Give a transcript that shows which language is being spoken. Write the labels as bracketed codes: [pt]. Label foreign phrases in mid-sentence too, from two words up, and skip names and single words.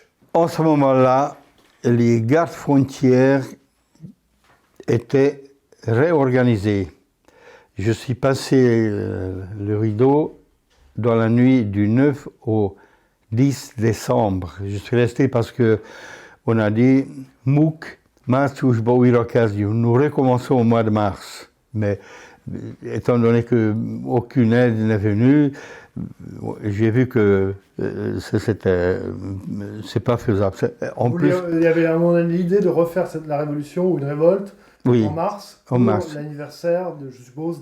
[fr] En ce moment-là, les gardes frontières étaient réorganisés. Je suis passé le rideau dans la nuit du 9 au 10 décembre. Je suis resté parce qu'on a dit « Mouk, [hu] márciusban újra kezdjük ». [fr] Nous recommençons au mois de mars. Mais étant donné qu'aucune aide n'est venue, j'ai vu que c'est pas faisable. Il y avait à un moment l'idée de refaire la révolution ou une révolte en mars, pour l'anniversaire, je suppose,